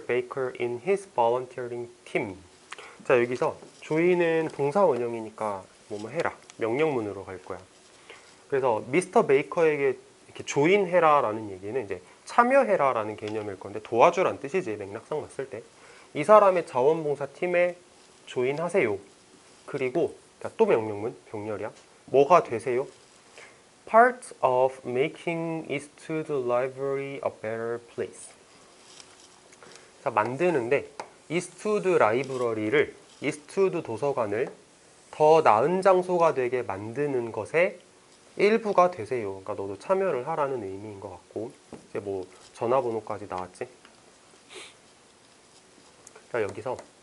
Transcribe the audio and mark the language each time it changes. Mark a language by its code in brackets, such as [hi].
[en] Baker in his volunteering team. [ko] 자, 여기서 join은 동사 원형이니까 뭐뭐 해라, 명령문으로 갈 거야. 그래서 미스터 베이커에게 이렇게 조인해라 라는 얘기는 이제 참여해라 라는 개념일 건데 도와주란 뜻이지, 맥락상 봤을 때. 이 사람의 자원봉사팀에 조인하세요. 그리고 또 명령문, 병렬이야. 뭐가 되세요? [en] Part of making Eastwood Library a better place. [ko] 자, 만드는데 이스트우드 라이브러리를, 이스트우드 도서관을 더 나은 장소가 되게 만드는 것에 일부가 되세요. 그러니까 너도 참여를 하라는 의미인 것 같고, 이제 뭐 전화번호까지 나왔지. 자, 여기서